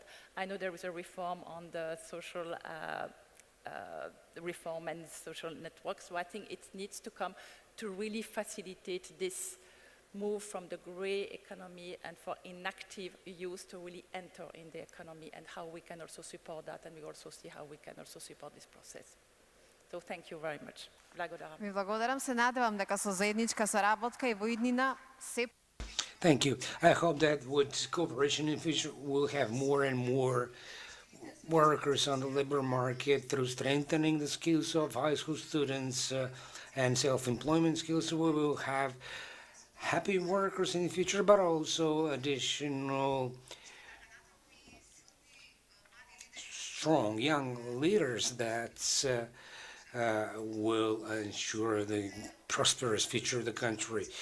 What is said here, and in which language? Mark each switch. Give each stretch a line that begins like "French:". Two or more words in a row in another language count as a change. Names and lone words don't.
English: I know there is a reform on the social reform and social networks, so I think it needs to come to really facilitate this move from the grey economy and for inactive youth to really enter in the economy, and how we can also support that, and we also see how we can also support this process. So thank you very much.
Macedonian: Благодарам. Ви благодарам, се надевам дека со заедничка соработка и во иднина се.
English: Thank you. I hope that with cooperation in the future we'll have more and more workers on the labor market through strengthening the skills of high school students and self-employment skills. So we will have happy workers in the future, but also additional strong young leaders that will ensure the prosperous future of the country.